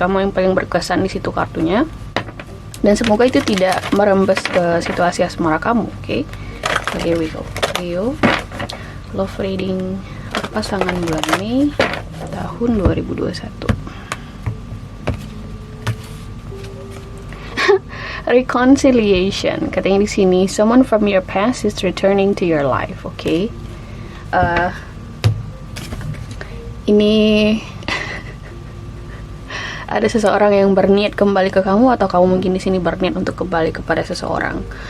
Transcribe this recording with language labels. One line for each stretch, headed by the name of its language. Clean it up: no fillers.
Indonesian: Kamu yang paling berkesan di situ kartunya. Dan semoga itu tidak merembes ke situasi asmara kamu, oke?
English: So here we go.
Indonesian: Leo,
English: love reading
Indonesian: pasangan bulan Mei tahun 2021.
English: Reconciliation,
Indonesian: katanya di sini,
English: someone from your past is returning to your life, oke?
Indonesian: Ini ada seseorang yang berniat kembali ke kamu, atau kamu mungkin di sini berniat untuk kembali kepada seseorang.